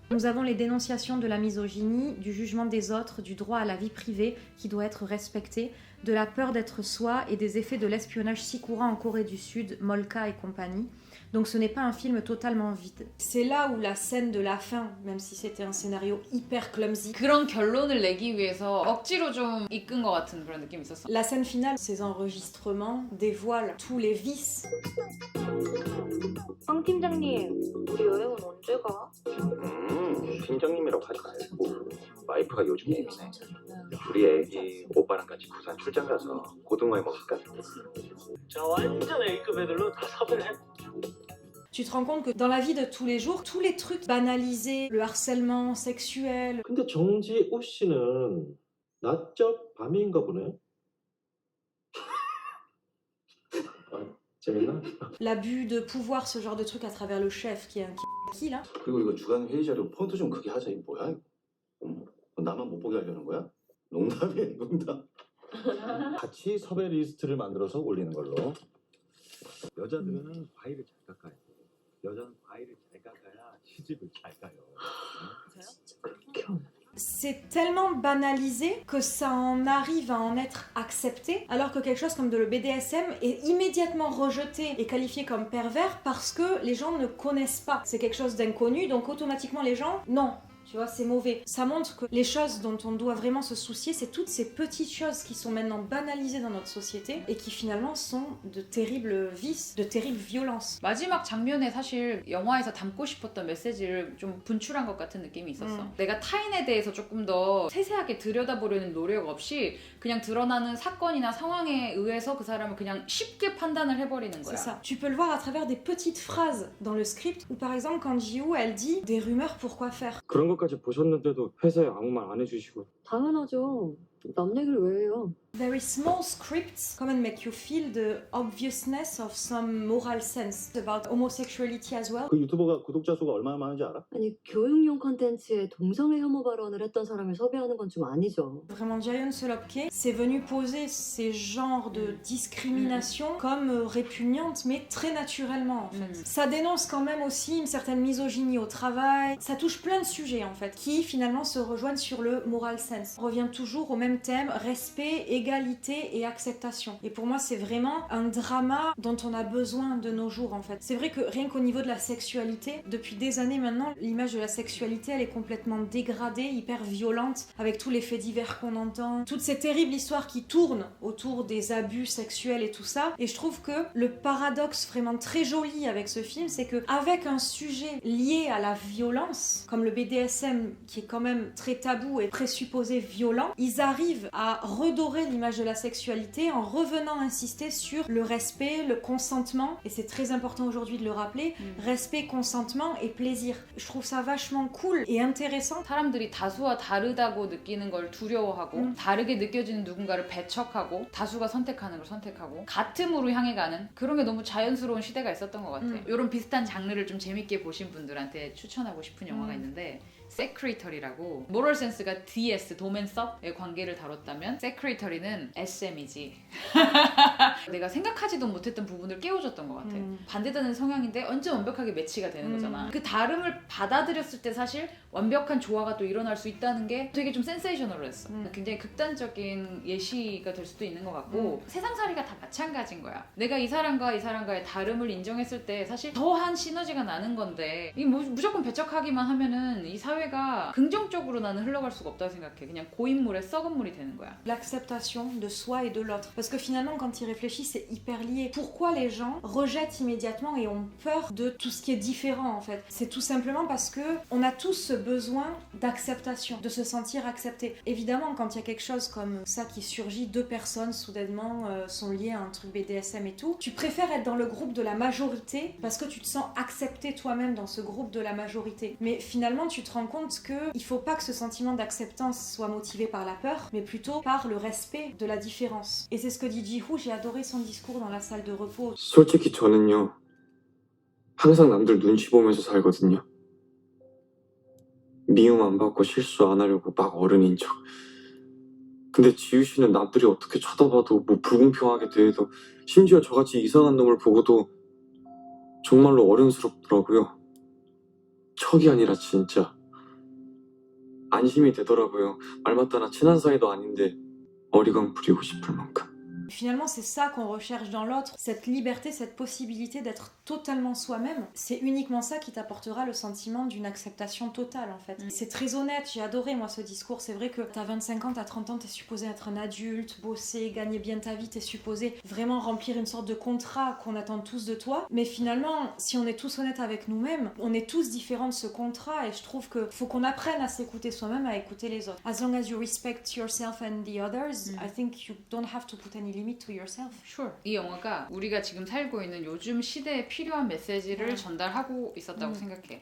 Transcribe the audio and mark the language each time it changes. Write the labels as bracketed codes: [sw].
[fr] Nous avons les dénonciations de la misogynie, du jugement des autres, du droit à la vie privée qui doit être respecté, de la peur d'être soi et des effets de l'espionnage si courant en Corée du Sud, Molka et compagnie. Donc ce n'est pas un film totalement vide. C'est là où la scène de la fin, même si c'était un scénario hyper clumsy, [ko] 그런 결론을 내기 위해서 억지로 좀 이끈 것 같은 그런 느낌이 있었어. [fr] la scène finale, ces enregistrements dévoilent tous les vices. [ko] 황 팀장님, 우리 여행은 언제 가? 팀장님이라고 하지 말고 와이프가 요즘 예민해. 우리 애기 오빠랑 같이 부산 출장 가서 고등어회 먹을까? 자, 완전 A급 애들로 다 섭외를 해. [fr] Tu te rends compte que dans la vie de tous les jours, tous les trucs banalisés, le harcèlement sexuel, [ko] 근데 정지우 씨는 낮적 밤인가 보네. 재밌나? [fr] l'abus de pouvoir, ce genre de truc à travers le chef qui est un qui là. [ko] 그리고 이거 주간 회의 자료 폰트 좀 크게 하자. 이거 뭐야? 나만 못 보게 하려는 거야? 농담이야, 농담. 같이 섭외 리스트를 만들어서 올리는 걸로. 여자들은 과일을 잘 깎아요. 여자는 과일을 잘 깎아야 시집을 잘 가요. [fr] C'est tellement banalisé que ça en arrive à en être accepté, alors que quelque chose comme de le BDSM est immédiatement rejeté et qualifié comme pervers parce que les gens ne connaissent pas. C'est quelque chose d'inconnu, donc automatiquement les gens, non. Tu vois, c'est mauvais. Ça montre que les choses dont on doit vraiment se soucier, c'est toutes ces petites choses qui sont maintenant banalisées dans notre société et qui finalement sont de terribles vices, de terribles violences. [ko] 마지막 장면에 사실 영화에서 담고 싶었던 메시지를 좀 분출한 것 같은 느낌이 있었어. 내가 타인에 대해서 조금 더 세세하게 들여다보려는 노력 없이 그냥 드러나는 사건이나 상황에 의해서 그 사람을 그냥 쉽게 판단을 해버리는 거야. [fr] C'est ça. Tu peux le voir à travers des petites phrases dans le script où par exemple quand Ji-Hoo elle dit des rumeurs pour quoi faire. [ko] 그런 것까지 보셨는데도 회사에 아무 말 안 해주시고. 당연하죠. 남 얘기를 왜 해요? [en] Very small scripts come and make you feel the obviousness of some moral sense about homosexuality as well. [ko] 그 유튜버가 구독자 수가 얼마나 많은지 알아? 아니 교육용 컨텐츠에 동성애 혐오 발언을 했던 사람을 섭외하는 건 좀 아니죠. [fr] Vraiment, Jaehyun Solopke, c'est venu poser ces genres de discrimination comme répugnantes, mais très naturellement en fait. Ça dénonce quand même aussi une certaine misogynie au travail. Ça touche plein de sujets en fait, qui finalement se rejoignent sur le moral sense. On revient toujours au même thème, respect, égalité égalité et acceptation. Et pour moi, c'est vraiment un drama dont on a besoin de nos jours, en fait. C'est vrai que rien qu'au niveau de la sexualité, depuis des années maintenant, l'image de la sexualité, elle est complètement dégradée, hyper violente, avec tous les faits divers qu'on entend, toutes ces terribles histoires qui tournent autour des abus sexuels et tout ça. Et je trouve que le paradoxe vraiment très joli avec ce film, c'est que avec un sujet lié à la violence, comme le BDSM, qui est quand même très tabou et présupposé violent, ils arrivent à redorer l'image de la sexualité en revenant insister sur le respect, le consentement, et c'est très important aujourd'hui de le rappeler, respect, consentement et plaisir. Je trouve ça vachement cool et intéressant. [ko] 사람들이 다수와 다르다고 느끼는 걸 두려워하고 다르게 느껴지는 누군가를 배척하고 다수가 선택하는 걸 선택하고 같음으로 향해 가는 그런 게 너무 자연스러운 시대가 있었던 것 같아. 이런 비슷한 장르를 좀 재밌게 보신 분들한테 추천하고 싶은 영화가 있는데 세크리터리라고 모럴 센스가 DS, 도맨섭의 관계를 다뤘다면 세크리터리는 SM이지. 내가 생각하지도 못했던 부분을 깨워줬던 것 같아. 반대되는 성향인데 완전 완벽하게 매치가 되는 거잖아. 그 다름을 받아들였을 때 사실 완벽한 조화가 또 일어날 수 있다는 게 되게 좀 센세이셔널했어. 굉장히 극단적인 예시가 될 수도 있는 것 같고 세상살이가 다 마찬가지인 거야. 내가 이 사람과의 다름을 인정했을 때 사실 더한 시너지가 나는 건데 이 무조건 배척하기만 하면은 이 사회가 긍정적으로 나는 흘러갈 수가 없다고 생각해. 그냥 고인물에 썩은 물이 되는 거야. [fr] L'acceptation de soi et de l'autre. Parce que finalement, quand il réfléchit, c'est hyper lié. Pourquoi les gens rejettent immédiatement et ont peur de tout ce qui est différent, en fait? C'est tout simplement parce que on a tous ce besoin d'acceptation, de se sentir accepté. Évidemment, quand il y a quelque chose comme ça qui surgit, deux personnes soudainement sont liées à un truc BDSM et tout, tu préfères être dans le groupe de la majorité parce que tu te sens accepté toi-même dans ce groupe de la majorité. Mais finalement, tu te rends compte qu'il faut pas que ce sentiment d'acceptance soit motivé par la peur, mais plutôt par le respect de la différence. Et c'est ce que dit Ji-Hoo, j'ai adoré son discours dans la salle de repos. [ko] 솔직히 저는요, 항상 남들 눈치 보면서 살거든요. 미움 안 받고 실수 안 하려고 막 어른인 척. 근데 지우 씨는 남들이 어떻게 쳐다봐도 뭐 불공평하게 대해도 심지어 저같이 이상한 놈을 보고도 정말로 어른스럽더라고요. 척이 아니라 진짜. 안심이 되더라고요. 말 맞다나 친한 사이도 아닌데 어리광 부리고 싶을 만큼. [fr] Finalement, c'est ça qu'on recherche dans l'autre, cette liberté, cette possibilité d'être totalement soi-même. C'est uniquement ça qui t'apportera le sentiment d'une acceptation totale, en fait. C'est très honnête, j'ai adoré, moi, ce discours. C'est vrai que t'as 25 ans, t'as 30 ans, t'es supposé être un adulte, bosser, gagner bien ta vie, t'es supposé vraiment remplir une sorte de contrat qu'on attend tous de toi. Mais finalement, si on est tous honnêtes avec nous-mêmes, on est tous différents de ce contrat, et je trouve que faut qu'on apprenne à s'écouter soi-même, à écouter les autres. [en] As long as you respect yourself and the others, I think you don't have to put any limit to yourself. Sure. [ko] 이 영화가 우리가 지금 살고 있는 요즘 시대에 필요한 메시지를 전달하고 있었다고 생각해.